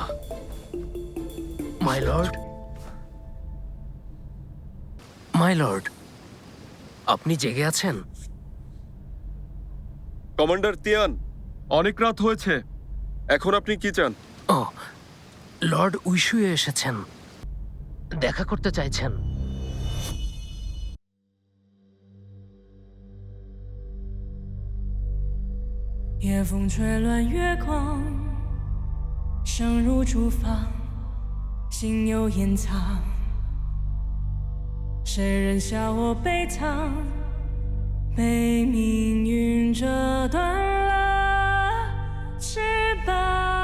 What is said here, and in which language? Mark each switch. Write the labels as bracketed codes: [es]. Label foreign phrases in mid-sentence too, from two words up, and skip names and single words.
[en] my lord, my lord, [bn] আপনি জেগে আছেন? কমান্ডার তিয়ান, অনেক রাত হয়েছে। এখন আপনি কি চান? ও, লর্ড উইশুয়ে এসেছেন, দেখা করতে চাইছেন। [zh] 夜风吹乱月光，声如竹房，心有掩藏。谁人笑我悲怆，被命运折断了翅膀。